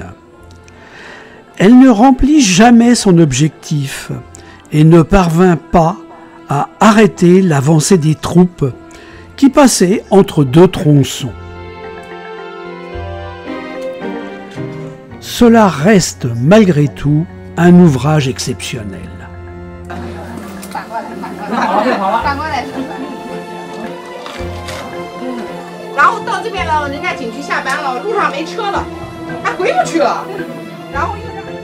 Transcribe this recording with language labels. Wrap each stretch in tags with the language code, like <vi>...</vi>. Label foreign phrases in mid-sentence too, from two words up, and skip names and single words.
<fr>Elle ne remplit jamais son objectif et ne parvint pas à arrêter l'avancée des troupes qui passaient entre deux tronçons. Cela reste malgré tout un ouvrage exceptionnel.</fr> <zh>然后到这边了，人家景区下班了，路上没车了，还回不去了。然后又是。</zh>